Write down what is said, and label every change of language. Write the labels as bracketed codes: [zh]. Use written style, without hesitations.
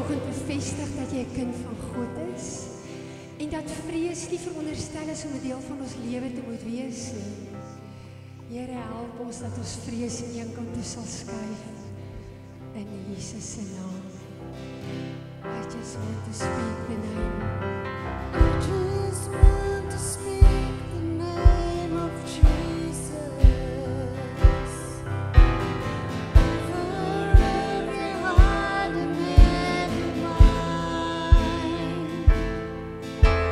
[af] bevestig dat jy 'n kind van God is en dat vrees nie veronderstel is om 'n deel van ons lewe te moet wees nie. Here, help ons dat ons vrees aan een kant toe sal skuif in Jesus se naam. [en] I just want to speak the name. I just want to speak the name of Jesus over every heart and every mind.